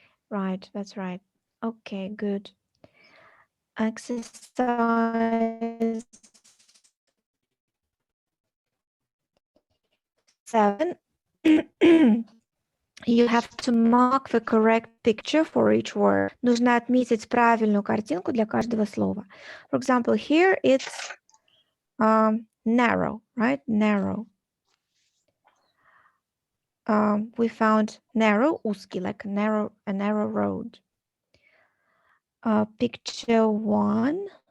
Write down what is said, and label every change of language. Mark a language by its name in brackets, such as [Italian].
[Russian] короткий. [English] Right. That's right. Okay. Good. Exercise 7. You have to mark the correct picture for each word. [Russian] Нужно отметить правильную картинку для каждого слова. [English] For example, here it's narrow, right? Narrow. We found narrow, [Russian] узкий, [English] like a narrow road. Picture 1.